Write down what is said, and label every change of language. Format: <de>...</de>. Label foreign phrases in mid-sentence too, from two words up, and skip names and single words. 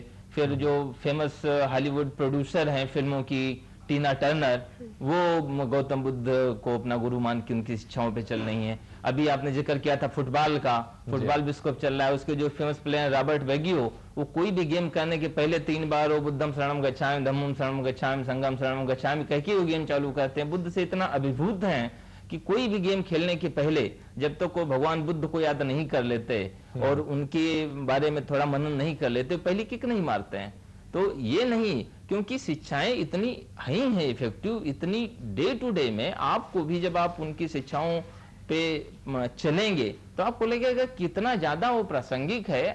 <hi>फिर जो</hi> <en>famous Hollywood producer</en> <hi>हैं फिल्मों की, टीना टर्नर, वो गौतम बुद्ध को अपना गुरु मान के उनकी शिक्षाओं पे चल रही हैं। अभी आपने जिक्र किया था फुटबॉल का, फुटबॉल विश्व कप चल रहा है, उसके जो</hi> <en>famous player</en> <hi>रॉबर्ट वेगियो, वो कोई भी गेम करने के पहले 3 बार वो</hi> <pi>बुद्धम शरणम गच्छामि, धम्मम शरणम गच्छामि, संघम शरणम गच्छामि</pi> <hi>कह के वो गेम चालू करते हैं। बुद्ध से इतना अभिभूत हैं कि कोई भी गेम खेलने के पहले जब तक वो भगवान बुद्ध को याद नहीं कर लेते और उनके बारे में थोड़ा मनन नहीं कर लेते, पहली किक नहीं मारते हैं। तो ये नहीं, क्योंकि शिक्षाएं इतनी ही हैं इफेक्टिव, इतनी</hi> <en>day to day</en> <hi>में आपको भी जब आप उनकी शिक्षाओं पे चलेंगे तो आपको लगेगा कितना ज्यादा वो प्रासंगिक है।</hi>